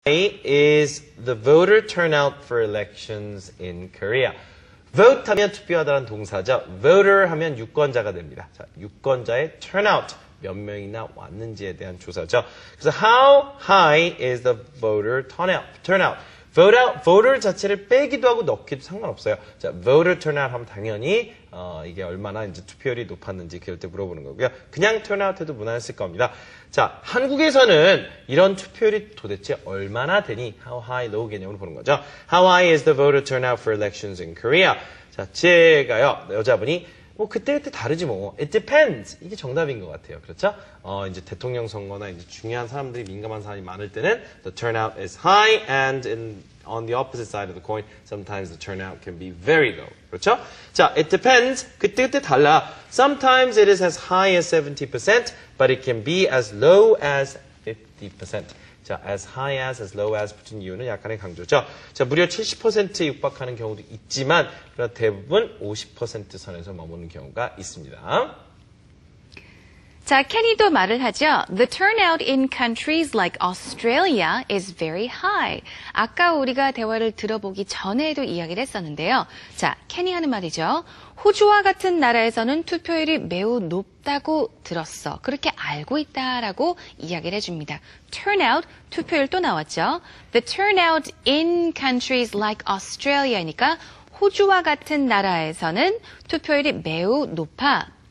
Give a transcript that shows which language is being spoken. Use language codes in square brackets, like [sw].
[en] is the voter turnout for elections in Korea. [ko] vote 하면 투표하다라는 동사죠. voter 하면 유권자가 됩니다. 자, 유권자의 turnout, 몇 명이나 왔는지에 대한 조사죠. 그래서 [en] how high is the voter turnout? [ko] voter 자체를 빼기도 하고 넣기도 상관없어요. 자, voter turnout 하면 당연히 이게 얼마나 이제 투표율이 높았는지 그럴 때 물어보는 거고요. 그냥 turnout 해도 무난했을 겁니다. 자, 한국에서는 이런 투표율이 도대체 얼마나 되니? [en] how high, low [ko] 개념으로 보는 거죠. [en] How high is the voter turnout for elections in Korea? [ko] 자, 제가요, 여자분이 뭐 그때그때 다르지 뭐. [en] It depends. [ko] 이게 정답인 것 같아요. 그렇죠? 이제 대통령 선거나 이제 중요한 사람들이 민감한 사람이 많을 때는 [en] the turnout is high and on the opposite side of the coin, sometimes the turnout can be very low. [ko] 그렇죠? 자, [en] it depends. [ko] 그때그때 달라. [en] Sometimes it is as high as 70%, but it can be as low as 50%. [ko] 자, as high as low as 붙은 이유는 약간의 강조죠. 자, 무려 70%에 육박하는 경우도 있지만, 그러나 대부분 50% 선에서 머무는 경우가 있습니다. 자, 케니도 말을 하죠. [en] The turnout in countries like Australia is very high. [ko] 아까 우리가 대화를 들어보기 전에도 이야기를 했었는데요. 자, 케니 하는 말이죠. 호주와 같은 나라에서는 투표율이 매우 높다고 들었어. 그렇게 알고 있다라고 이야기를 해줍니다. turnout, 투표율 또 나왔죠. [en] The turnout in countries like Australia [ko] 니까 호주와 같은 나라에서는 투표율이 매우 높아.